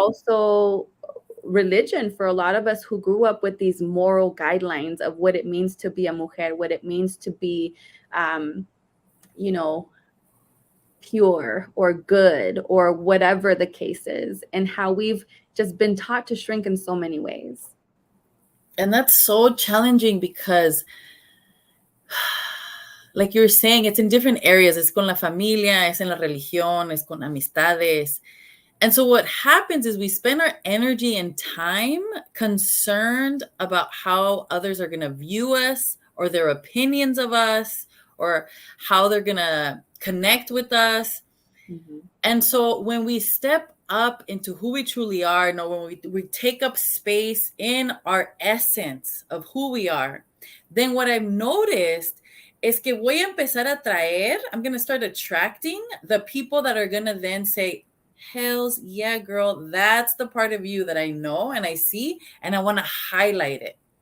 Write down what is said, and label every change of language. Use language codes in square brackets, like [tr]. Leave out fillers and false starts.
[en] also religion for a lot of us who grew up with these moral guidelines of what it means to be a mujer, what it means to be, um, you know, pure or good or whatever the case is, and how we've just been taught to shrink in so many ways. And that's so challenging because, like you're saying, it's in different areas. [es] Es con la familia, es en la religión, es con amistades. [en] And so what happens is we spend our energy and time concerned about how others are going to view us or their opinions of us or how they're going to connect with us. Mm-hmm. And so when we step up into who we truly are, when we take up space in our essence of who we are, then what I've noticed [es] es que voy a empezar a traer, [en] I'm going to start attracting the people that are going to then say, hells yeah, girl, that's the part of you that I know and I see, and I want to highlight it.